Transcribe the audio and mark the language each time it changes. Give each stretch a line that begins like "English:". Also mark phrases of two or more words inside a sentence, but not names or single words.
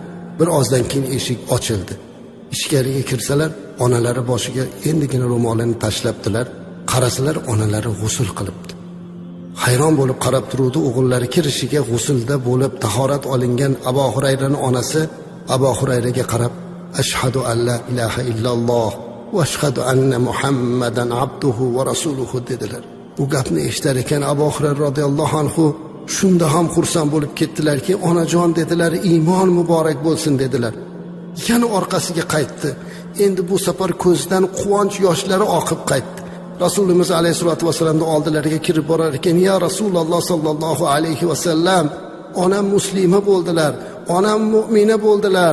Uzbek: Bir ozdan keyin eshik ochildi. Ichkariga kirsalar, onalari boshiga endigina ro'molini tashlabdilar. Qarasalar, onalari g'usl qilibdi. Hayron bo'lib qarab turuvdi. O'g'illari kirishiga g'uslda bo'lib tahorat olingan Abu Hurayrani onasi Abu Hurayraga qarab,
Arabic: "أشهد أن لا إله إلا الله وأشهد أن محمدا عبده ورسوله"
Uzbek: dedilar. Bu gapni eshitar ekan Abu Hurayra
Arabic: رضي الله عنه
Uzbek: shunda ham xursand bo'lib ketdilarki, "Onajon" dedilar, "iymon muborak bo'lsin" dedilar. Yana orqasiga qaytdi. Endi bu safar ko'zidan quvonch yoshlari oqib qaytdi. Rasulimiz
Arabic: عليه الصلاة والسلام
Uzbek: oldilariga kirib borar ekan,
Arabic: "يا رسول الله صلى الله عليه وسلم,
Uzbek: onam muslima bo'ldilar, onam mu'mina bo'ldilar.